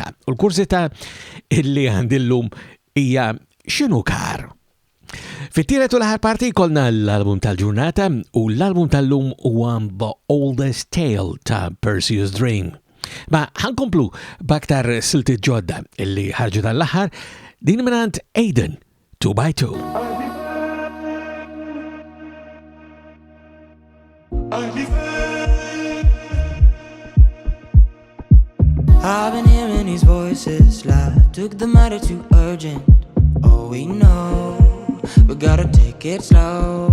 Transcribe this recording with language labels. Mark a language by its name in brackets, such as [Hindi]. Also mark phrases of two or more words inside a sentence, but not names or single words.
[Maltese] U l-kurzità illi għandillum hija x'inhu K.A.R.R. Fit-tielet u l-aħħar parti jkollna l-album tal-ġurnata u l-album tal-lum huwa The Oldest Tale ta' Perseus Dream. Ma ħankomplu b'aktar silti ġodda illi ħarġu dan l-aħħar din minn Aidan 2x2. [English] I've been hearing these voices like took the matter too urgent. Oh, we know we gotta take it slow.